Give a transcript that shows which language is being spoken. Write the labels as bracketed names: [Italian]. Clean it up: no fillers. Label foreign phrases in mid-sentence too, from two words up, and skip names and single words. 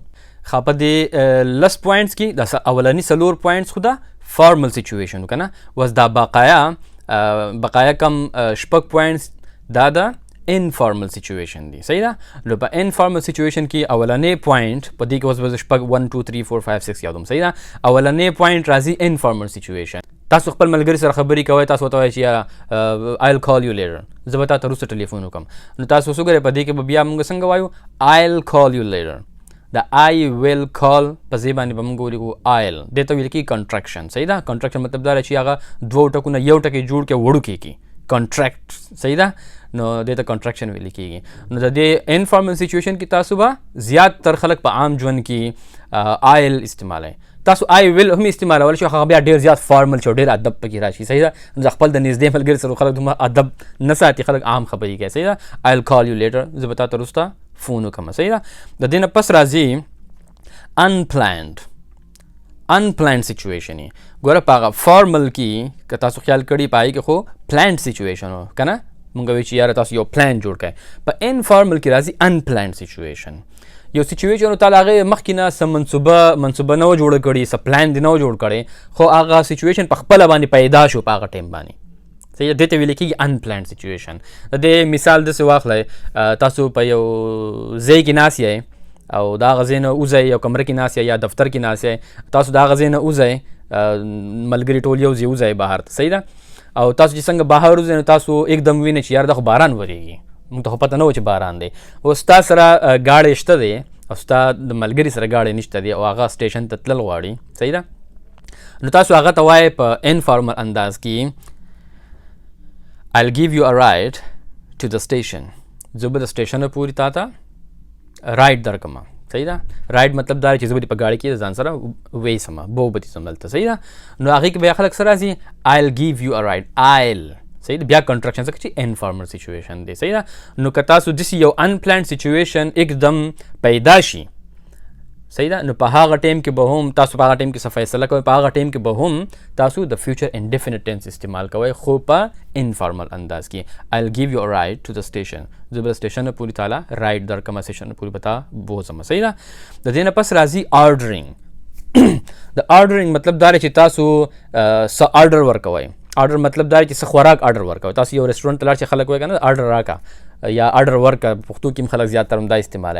[Pashto] خو په دې لس پوینټس کې د اولني څلور پوینټس خو د [English] formal situation [Pashto] که نه، اوس دا بقایا کم شپږ پوینټس دا د [English] informal situation [Pashto] دی. صحیح ده. نو په [English] informal situation [Pashto] کې اولنی پوینټ په دې کې اوس به شپږ 1 2 3 4 5 6 یادوم. صحیح ده. اولنی پوینټ راځي [English] informal situation. [Pashto] تاسو خپل ملګري سره خبرې کوئ، تاسو ورته وایئ چې [English] I'll call you later، [Pashto] زه به تا ته وروسته ټلیفون وکړم. نو تاسو اوس وګورئ په دې کې به بیا موږ څنګه وایو [English] I'll call you later. [Pashto] د [English] I will call [Pashto] په ځای باندې به موږ ولیکو I'll. دې ته ویل کېږي کنټراکشن. صحیح ده. کنټراکشن مطلب دا دی چې هغه دوه ټکونه یو ټکی جوړ کړي وړوکی کړي، کنټراکټ. صحیح ده. نو دې ته کنټراکشن ویل کېږي. نو د دې [English] informal situation [Pashto] کې تاسو به زیات تر خلک په عام ژوند کې I'll استعمالوئ. تاسو [English] I will [Pashto] هم استعمالول شي، هغه بیا ډېر زیات فارمل شي، ډېر ادب پکې راشي. صحیح ده. د خپل د نږدې ملګري سره خلک دومره ادب نه ساتي، خلک عام خبرې کوي. صحیح ده. [English] I'll call you later، [Pashto] زه به تا ته وروسته فون وکړم. صحیح ده. د دې نه پس راځي [English] unplanned situation. [Pashto] ګوره په هغه فارمل کې که تاسو خیال کړي پای کې خو [English] planned situation [Pashto] و که نه، مونږ وایو چې یاره تاسو یو پلان جوړ کړئ. په انفارمل کې راځي [English] unplanned situation. [Pashto] یو سچویشن تعالی هغه مخکې نه څه منصوبه نه و جوړه کړې، څه پلان دې نه و جوړ کړی، خو هغه سچویشن په خپله باندې پیدا شو په هغه ټایم باندې. صحیح. دې ته ویل کېږي [English] unplanned situation. [Pashto] د دې مثال داسې واخلئ، تاسو په یو ځای کې ناست یئ او د هغه ځای نه وځئ، یو کمره کې ناست یئ یا دفتر کې ناست یئ، تاسو د هغه ځای نه وځئ، ملګري ټول یو ځای وځئ بهر ته. صحیح ده. او تاسو چې څنګه بهر وځئ نو تاسو एकदम وینئ چې یار دا خو باران ورېږي، موږ ته خو پته نه و چې باران دی. اوس ستا سره ګاډی شته دی او ستا د ملګري سره ګاډی نشته دی او هغه سټیشن ته تلل غواړي. صحیح ده. نو تاسو هغه ته وایئ په انفارمل انداز کې [English] I'll give you a ride to the station. [Pashto] زه به د سټیشن پورې تا ته رایډ درکړم. صحیح ده. رایډ مطلب دا چې زه به دې په ګاډي کې ځان سره ویسم، بو به دې ځم دلته. صحیح ده. نو هغې کې بیا خلک څه راځي [English] I'll give you a ride. [Pashto] صحیح ده. بیا کنټرکشن څه چې [English] informal situation [Pashto] دی. صحیح ده. نو که تاسو داسې یو [English] unplanned situation [Pashto] एकदम پیدا شي، صحیح ده، نو په هغه ټایم کې به هم تاسو په هغه ټایم کې څه فیصله کوئ، په هغه ټایم کې به هم تاسو د [English] future indefinite tense [Pashto] استعمال کوئ، خو په انفارمل انداز کې. [English] I'll give you a ride to the station. [Pashto] زه به سټیشن پورې تاله رایډ درکړم، سټیشن پورې به تا بوځم. صحیح ده. د دې نه پس راځي ordering. د ordering مطلب دا دی چې تاسو څه آرډر ورکوئ. آرډر مطلب دا دی چې څه خوراک آرډر ورکوئ. تاسو یو ریسټورنټ ته لاړ چې خلک وایي که نه آرډر راکړه یا آرډر ورکړه، پښتو کې هم خلک زیاتره دا استعمالوي.